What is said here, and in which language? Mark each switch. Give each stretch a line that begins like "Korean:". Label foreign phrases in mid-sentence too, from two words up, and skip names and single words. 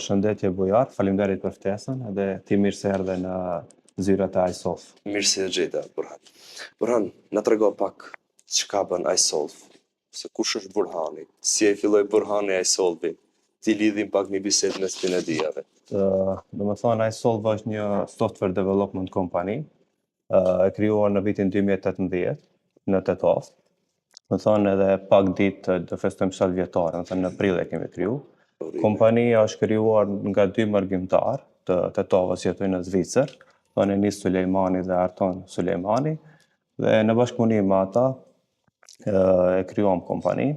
Albanian: Përshëndetje Bujar, faleminderit për ftesën dhe ti mirëseardhë në zyrat e iSolve. Mirë se gjeta, Burhan. Burhan, na trego pak çka bën iSolve, se kush është Burhani, si e filloi Burhani iSolve, ti lidhim pak një bisedë mes pinediave. Domethënë iSolve është një
English: software development company,
Albanian: e krijuar në vitin 2018 në Tetov. Domethënë edhe pak ditë do festojmë 7 vjetare, domethënë në prill e kemi kriju. Kompania është krijuar nga 2 mërgjimtar të Tetovës që jetojnë në Zvicër, Enis Sulejmani dhe Arton Sulejmani, dhe në bashkëpunim me ata e krijuam kompaninë.